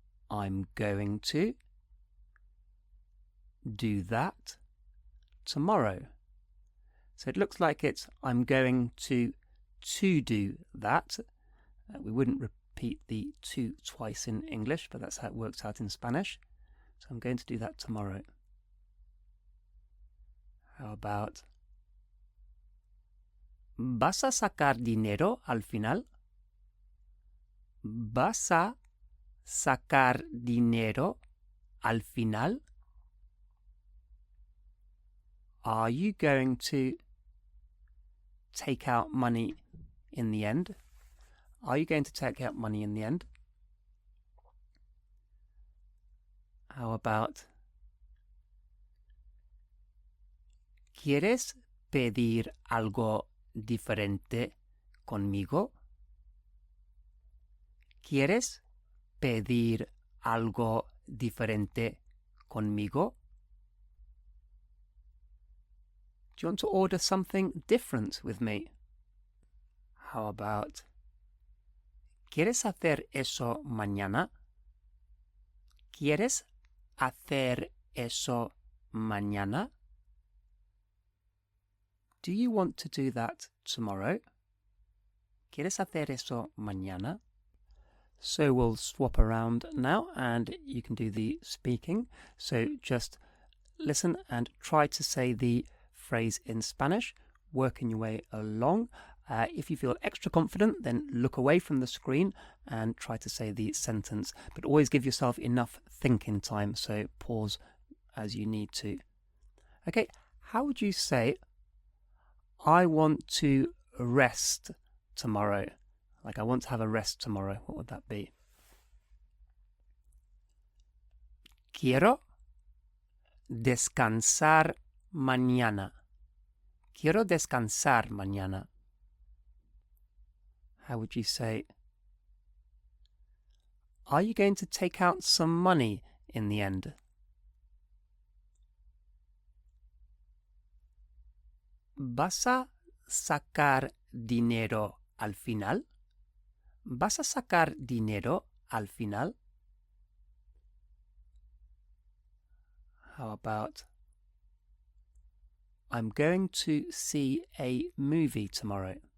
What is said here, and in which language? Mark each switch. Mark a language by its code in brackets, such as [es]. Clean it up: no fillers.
[en] I'm going to do that tomorrow. So it looks like it's I'm going to do that. We wouldn't repeat the to twice in English, but that's how it works out in Spanish. So I'm going to do that tomorrow. How about [es] ¿vas a sacar dinero al final? ¿Vas a sacar dinero al final? [en] Are you going to take out money in the end? Are you going to take out money in the end? How about [es] ¿quieres pedir algo diferente conmigo? ¿Quieres pedir algo diferente conmigo? [en] Do you want to order something different with me? How about [es] ¿quieres hacer eso mañana? ¿Quieres hacer eso mañana? [en] Do you want to do that tomorrow? [es] ¿Quieres hacer eso mañana? [en] So we'll swap around now and you can do the speaking. So just listen and try to say the phrase in Spanish, working your way along. If you feel extra confident, then look away from the screen and try to say the sentence. But always give yourself enough thinking time, so pause as you need to. Okay, how would you say, I want to rest tomorrow? Like, I want to have a rest tomorrow. What would that be? [es] Quiero descansar mañana. Quiero descansar mañana. [en] How would you say, are you going to take out some money in the end? [es] ¿Vas a sacar dinero al final? ¿Vas a sacar dinero al final? [en] How about I'm going to see a movie tomorrow.